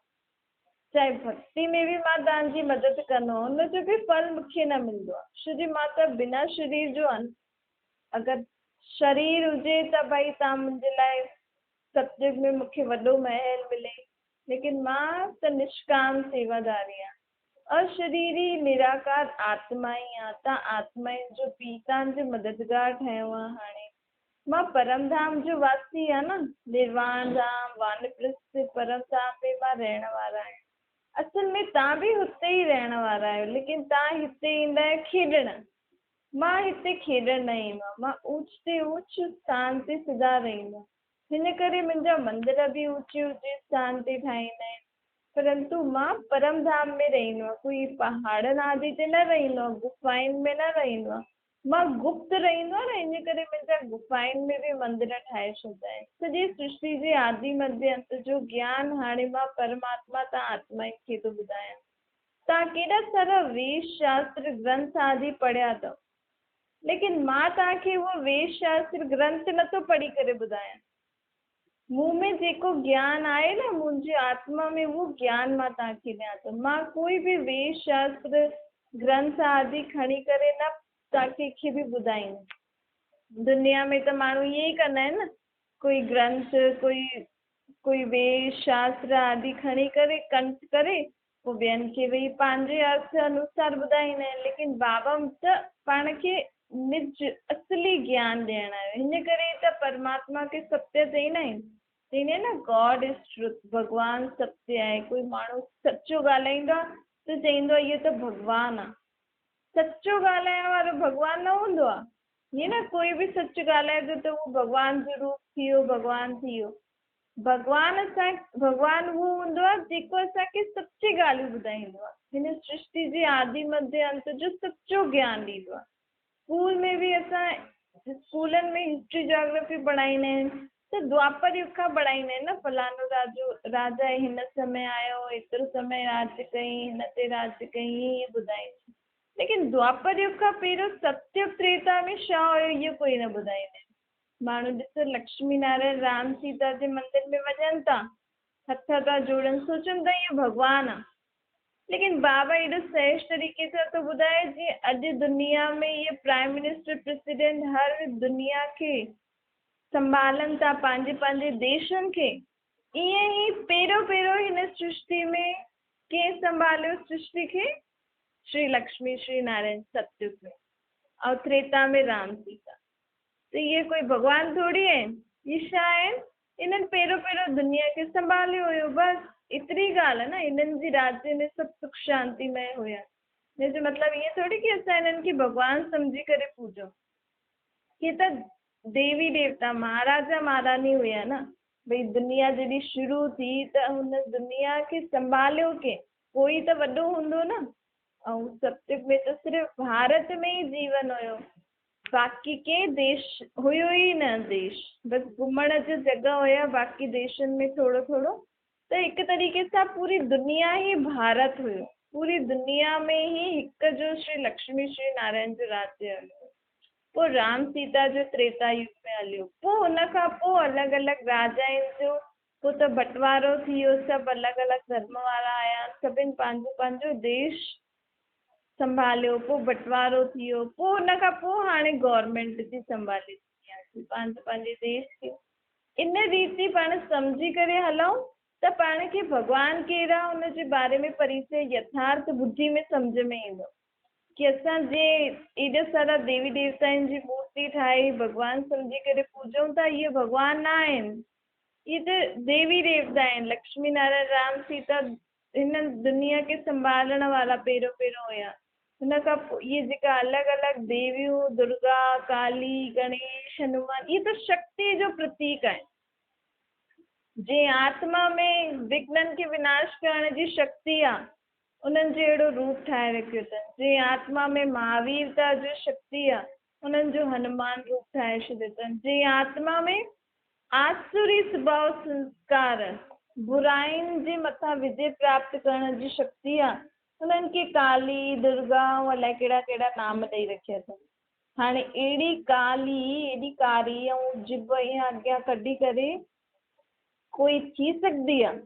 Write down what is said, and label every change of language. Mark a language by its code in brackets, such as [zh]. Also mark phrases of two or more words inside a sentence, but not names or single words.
[sd] चाहे भक्ति में बि मां तव्हांजी मदद कंदो आहियां, उनजो बि फल मूंखे न मिलंदो आहे। छो जी मां त बिना शरीर जो आहियां। अगरि शरीर हुजे त भई तव्हां मुंहिंजे लाइ सतयुग में मूंखे वॾो महल मिले, लेकिन मां त निष्काम सेवादारी आहियां। अशरीरी निराकार आत्मा ई आहे। तव्हां आत्माउनि जो पीउ, तव्हांजो मददगार ठहियो आहे। हाणे मां परम धाम जो वासी आहे न, निर्वाण धाम, वानप्रस्थ परम धाम में मां रहण वारा आहियूं। असल में तव्हां बि हुते ई रहण वारा आहियो, लेकिन तव्हां हिते ईंदा आहियो खेॾण। मां हिते खेॾण न ईंदो आहियां, मां ऊच ते ऊच स्थान ते सिधा रहंदो आहियां। हिन करे मुंहिंजा मंदर बि ऊचे ऊचे स्थान ते ठाहींदा आहिनि। परंतु मां परम धाम में रहंदो आहियां, कोई पहाड़नि आदि ते न रहंदो आहे, गुफ़ाउनि में न रहंदो आहे। मां गुप्त रहंदो आहे न, इन करे मुंहिंजा गुफ़ाउनि में बि मंदर ठाहे छॾिया आहिनि। सॼी सृष्टि जे आदि मध्य अंत जो ज्ञान हाणे मां परमात्मा तव्हां आत्मा खे थो ॿुधायां। तव्हां केॾा सारा वेद शास्त्र ग्रंथ आदि पढ़िया अथव, लेकिन मां तव्हांखे उहो वेद शास्त्र ग्रंथ नथो पढ़ी करे ॿुधायां। मूं में जेको ज्ञान आहे न, मुंहिंजी आत्मा में उहो ज्ञान मां तव्हांखे ॾियां थो। मां कोई बि वेद शास्त्र ग्रंथ आदि खणी करे न तव्हांखे बि ॿुधाईंदमि। दुनिया में त माण्हू ईअं ई कंदा आहिनि न, कोई ग्रंथ कोई वेद शास्त्र आदि खणी करे कंठ करे पोइ ॿियनि खे वेही पंहिंजे अर्थ अनुसार ॿुधाईंदा आहिनि। लेकिन बाबा त पाण खे निज असली ज्ञान ॾियण आयो। हिन करे त परमात्मा खे सत्य चईंदा आहिनि, चईंदा आहिनि न [en] God is truth, [sd] भॻवानु सत्य आहे। कोई माण्हू सचो ॻाल्हाईंदो आहे त चईंदो आहे इहो त भॻवानु आहे। सचो ॻाल्हाइण वारो भॻवानु न हूंदो आहे। ईअं न कोई बि सच ॻाल्हाए थो त उहो भॻवान जो रूप थी वियो, भॻवानु थी वियो। भॻवानु उहो हूंदो आहे जेको असांखे सची ॻाल्हियूं ॿुधाईंदो आहे, हिन सृष्टि जे आदि मध्य अंत जो सचो ज्ञान ॾींदो आहे। स्कूल में बि असां स्कूलनि में [en] history geography [sd] पढ़ाईंदा आहिनि त द्वापर युग खां पढ़ाईंदा आहिनि न, फलाणो राजा हिन समय आयो, एतिरो समय राज कयईं, हिन ते राज कयईं, ईअं ॿुधाईंदा। लेकिन द्वापर युग खां पहिरियों सतयुग त्रेता में छा हुयो इहो कोई न ॿुधाईंदा आहिनि। माण्हू ॾिसो लक्ष्मी नारायण राम सीता जे मंदिर में वञनि था, हथ था जोड़नि, सोचनि था इहो भॻवानु आहे। लेकिन बाबा एॾो सहज तरीक़े सां थो ॿुधाए जीअं अॼु दुनिया में इहे [en] prime minister [sd] प्रेसिडेंट हर दुनिया खे संभालनि था, पंहिंजे पंहिंजे देशनि खे। ईअं ई पहिरियों हिन सृष्टि में कंहिं संभालियो सृष्टि खे? श्री लक्ष्मी श्री नारायण सतयुग में, और त्रेता में राम सीता। त इहे कोई भॻवानु थोरी आहिनि, इहे छा आहिनि? इन्हनि पहिरियों दुनिया खे संभालियो हुयो, बसि एतिरी ॻाल्हि आहे न। इन्हनि जी राज्य में सभु सुख शांतिमय हुया। हिन जो मतिलबु ईअं थोरी की असां इन्हनि खे भॻवानु सम्झी करे पूजो। हे त देवी देवता महाराजा महारानी हुया न। भई दुनिया जॾहिं शुरू थी त हुन दुनिया खे संभालियो के कोई त वॾो हूंदो न। ऐं सतयुग में त सिर्फ़ु भारत में ई जीवन हुयो, बाक़ी के देश हुयो ई न। देश बसि घुमण जो जॻह हुया, बाक़ी देशनि में थोरो थोरो। त हिकु तरीक़े सां पूरी दुनिया ई भारत हुयो। पूरी दुनिया में ई हिकु जो श्री लक्ष्मी श्री नारायण जो राज्य हलियो। पोइ राम सीता जो त्रेता युग में हलियो। पोइ हुन खां पोइ अलॻि अलॻि राजाउनि जो पोइ त बंटवारो थी वियो, सभु अलॻि अलॻि धर्म वारा आया, सभिनि पंहिंजो पंहिंजो देश संभालियो। पोइ बंटवारो थी वियो, पोइ हुन खां पोइ हाणे गवर्नमेंट थी संभाले दुनिया, पंहिंजे पंहिंजे देश खे। इन रीति पाण सम्झी करे हलूं त पाण खे भॻवानु कहिड़ा हुनजे बारे में परिचय यथार्थ बुद्धि में सम्झ में ईंदो कि असां जे एॾा सारा देवी देवताउनि जी मूर्ति ठाहे भॻवानु सम्झी करे पूजूं था, इहे भॻवान न आहिनि, इहे त देवी देवता आहिनि। लक्ष्मी नारायण राम सीता हिन दुनिया खे संभालण वारा पहिरियों हुया। हुन खां पोइ इहे जेका अलॻि अलॻि देवियूं, दुर्गा, काली, गणेश, हनुमान, इहे त शक्ति जो प्रतीक आहे। जंहिं आत्मा में विघ्ननि खे विनाश करण जी शक्ति आहे, उन्हनि जो अहिड़ो रूप ठाहे रखियो अथनि। जंहिं आत्मा में महावीरता जो शक्ति आहे, उन्हनि जो हनुमान रूप ठाहे छॾियो अथनि। जंहिं आत्मा में आसुरी स्वभाव संस्कार, बुराइनि जे मथां विजय प्राप्त करण जी शक्ति आहे, उन्हनि खे काली, दुर्गा ऐं अलाए कहिड़ा कहिड़ा नाम ॾेई रखिया अथनि। हाणे अहिड़ी काली, एॾी कारी ऐं जिभ ईअं अॻियां कढी करे कोई थी सघंदी आहे?